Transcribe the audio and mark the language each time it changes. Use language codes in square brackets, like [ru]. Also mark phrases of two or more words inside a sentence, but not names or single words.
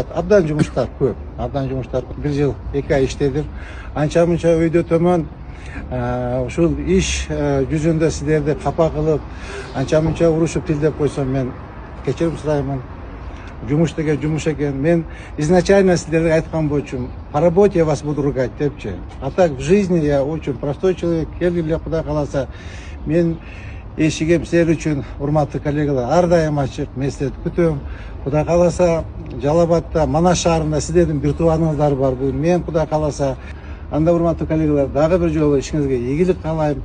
[ky] Абдан жумуштар көп. Абдан жумуштар. 1 жыл 2 ай иштедим. Анча мынча өйдө төмөн ушул иш жүзүндө сиздерди капа кылып, анча мынча урушуп тилдеп койсом, мен кечирим сураймын. Жумуш деген жумуш экен. Мен изначально сиздерге айткан болчумун, [ru] по работе я вас буду ругать депчи. А так в жизни я очень простой человек. [ky] Келгиле Кудай кааласа, мен эшигим силер үчүн, урматтуу коллегалар, ар дайым ачык. Мен сиздерди күтөм. Кудай кааласа, Жалал Абадта, Манас шаарында сиздердин бир тууганыңыздар бар. Мен Кудай кааласа, анда урматтуу коллегалар, дагы бир жолу ишиңизге ийгилик каалайм.